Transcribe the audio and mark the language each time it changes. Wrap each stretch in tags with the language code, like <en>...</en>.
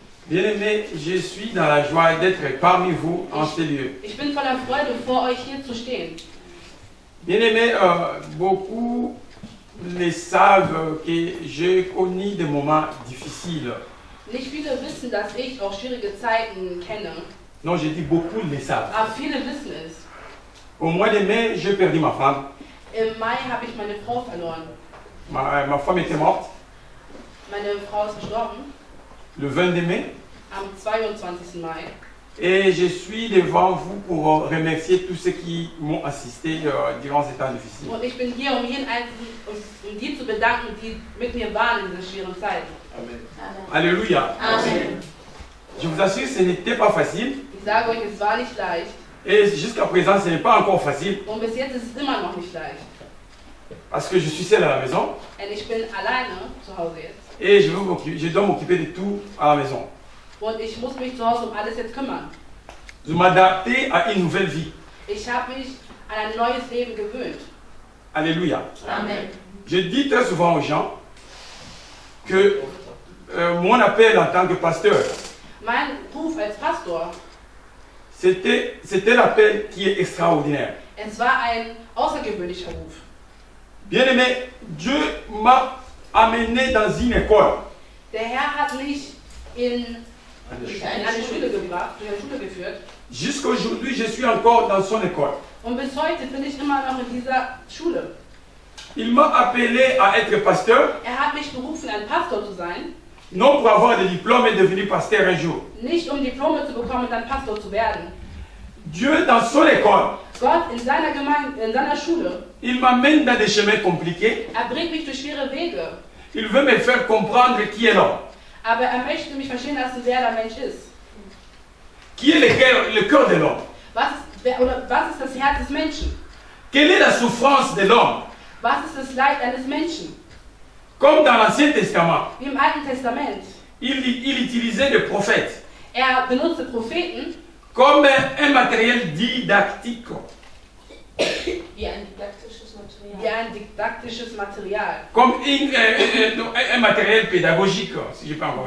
<fr>Bien-aimés, je suis dans la joie d'être parmi vous en ce lieu.</fr> <de>Ich bin voller Freude, vor euch hier zu stehen.</de> <fr>Bien-aimés, beaucoup le savent que j'ai connu des moments difficiles.</fr> <de>Nicht viele wissen, dass ich auch schwierige Zeiten kenne,</de> <fr>Non, je dis beaucoup le savent.</fr> <de>aber viele wissen es.</de> <fr>Au mois de mai, j'ai perdu ma femme.</fr> <de>Im Mai habe ich meine Frau verloren.</de> <fr>Ma femme était morte</fr> <de>Meine Frau ist gestorben</de> <fr>le 22 mai.</fr> <de>am 22. Mai.</de> <fr>Et je suis devant vous pour remercier tous ceux qui m'ont assisté durant ces temps difficiles.</fr> <de>Und ich bin hier, um jeden Einzelnen, um die zu bedanken, die mit mir waren in diesen schweren Zeiten. Amen. Alléluia. Amen.</de> <fr>Je vous assure, ce n'était pas facile.</fr> <de>Ich sage euch, es war nicht leicht.</de> <fr>Et jusqu'à présent, ce n'est pas encore facile.</fr> <de>Und bis jetzt ist es immer noch nicht leicht.</de> <fr>Parce que je suis seul à la maison.</fr> <de>Denn ich bin alleine zu Hause jetzt.</de> <fr>Et je dois m'occuper de tout à la maison.</fr> <de>Und ich muss mich zu Hause um alles jetzt kümmern.</de> <fr>Je m'adapter à une nouvelle vie.</fr> <de>Ich habe mich an ein neues Leben gewöhnt. Alléluia. Amen.</de> <fr>Je dis très souvent aux gens que mon appel en tant que pasteur,</fr> <de>Mein Ruf als Pastor,</de> <fr>c'était l'appel qui est extraordinaire.</fr> <de>es war ein außergewöhnlicher Ruf.</de> <fr>Bien aimé, Dieu m'a amené dans une école.</fr> <de>Der Herr hat mich in eine Schule gebracht, durch eine Schule geführt.</de> <fr>Jusqu'à aujourd'hui, je suis encore dans son école.</fr> <de>Und bis heute bin ich immer noch in dieser Schule.</de> <fr>Il m'a appelé à être pasteur,</fr> <de>Er hat mich berufen, ein Pastor zu sein.</de> <fr>non pour avoir des diplômes et devenir pasteur un jour.</fr> <de>Nicht um Diplome zu bekommen und dann Pastor zu werden.</de> <fr>Dieu, dans son école,</fr> <de>Gott in seiner Gemeinde, in seiner Schule,</de> <fr>il m'amène dans des chemins compliqués.</fr> <de>bringt mich durch schwere Wege.</de> <fr>Il veut me faire comprendre qui est l'homme,</fr> <de>Aber möchte mich verstehen lassen, wer der Mensch ist.</de> <fr>qui est le cœur de l'homme.</fr> <de>Was ist das Herz des Menschen?</de> <fr>Quelle est la souffrance de l'homme?</fr> <de>Was ist das Leid eines Menschen?</de> <fr>Comme dans l'Ancien Testament,</fr> <de>Wie im Alten Testament.</de> <fr>il utilisait des prophètes</fr> <de>Er benutzte Propheten</de> <fr>comme un matériel didactique.</fr> <de>Wie ein didaktisches Material. wie ein didaktisches Material.</de> <fr>Comme un matériel pédagogique, si je peux encore</fr>